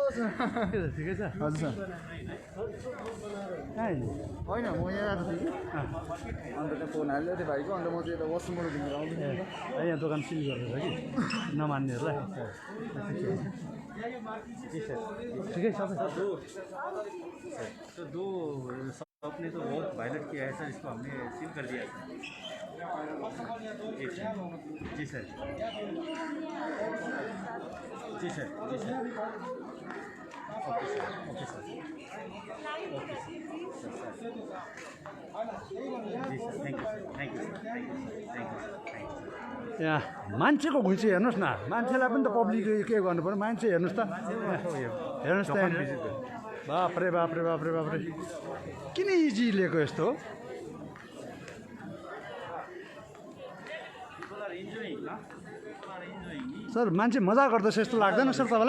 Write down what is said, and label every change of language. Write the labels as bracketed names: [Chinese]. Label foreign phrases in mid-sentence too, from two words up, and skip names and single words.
[Nepali] ठिकै छ हजुर सर होइन म यहाँ आएको थिएँ कि अन्त त्यहाँ फोन हाल्यो थियो भाइको अन्त म चाहिँ यता वासरुमबाट घुमेर आउँदैछु यहाँ दोकान सिल गर्दैछ कि नमान्नेहरूलाई ठिकै छ [Hindi] तो दो आपने तो बहुत वायलेट किया है सर, इसको हमने सील कर दिया है जी सर जी सर जी सर [English] okay sir okay sir okay sir [Hindi] जी [English] sir thank you sir thank you sir thank you thank you [Nepali] यहाँ मान्छेको घुइँची हेर्नुहोस् न मान्छेलाई पनि त पब्लिकले के गर्नु पर्यो मान्छे हेर्नुहोस् त हेर्नुहोस् त बाफ्रे बाफ्रे बाफ्रे बाफ्रे किन इजी लिएको यस्तो सर मान्छे मजा गर्दैछ यस्तो लाग्दैन सर तपाईँलाई